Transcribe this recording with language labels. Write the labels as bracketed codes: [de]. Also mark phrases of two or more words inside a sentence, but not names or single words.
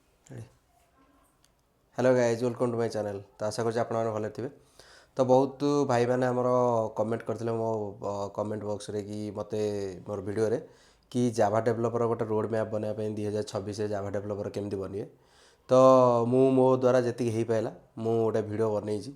[en] Hello guys welcome to my channel. [or] तो आशा करছি ଆପଣମାନେ ଭଲ ଥିବେ। ତ ବହୁତ ଭାଇମାନେ ଆମର କମେଣ୍ଟ କରିଥିଲେ ମୋ [en] comment boxରେ [or] କି ମୋତେ ମୋର ଭିଡ଼ିଓରେ କି [en] Java developer [or] ଗୋଟେ [en] road map [or] ବନେଇବା ପାଇଁ 2026ରେ [en] Java developer [or] କେମିତି ବନିବେ। ତ ମୁଁ ମୋ ଦ୍ୱାରା ଯେତିକି ହେଇପାରିଲା ମୁଁ ଗୋଟେ ଭିଡ଼ିଓ ବନେଇଛି।